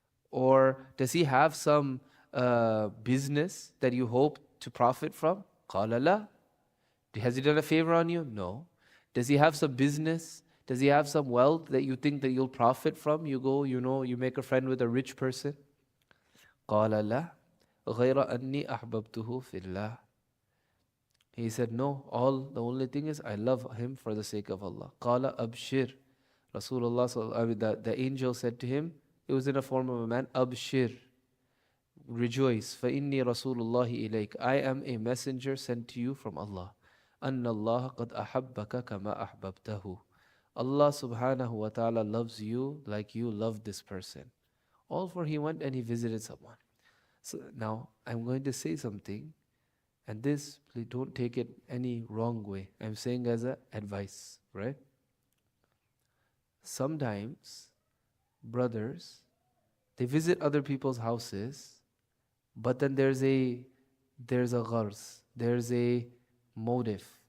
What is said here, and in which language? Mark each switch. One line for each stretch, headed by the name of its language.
English: Or does he have some business that you hope to profit from?
Arabic: قَالَ لَا.
English: Has he done a favor on you? No. Does he have some business? Does he have some wealth that you think that you'll profit from? You go, you make a friend with a rich person.
Arabic: قال لا غير أني أحببته في الله.
English: He said, no, the only thing is I love him for the sake of Allah.
Arabic: قال أبشر.
English: Rasulullah, the angel said to him, it was in a form of a man, أبشر.
Arabic: Rejoice, فإني رسول الله إليك.
English: I am a messenger sent to you from Allah.
Arabic: أن الله قد أحبك كما أحببته.
English: Allah subhanahu wa ta'ala loves you like you love this person. All for he went and he visited someone. So now I'm going to say something, and this, please don't take it any wrong way. I'm saying as an advice, right? Sometimes brothers, they visit other people's houses, but then there's a gharz, there's a motive.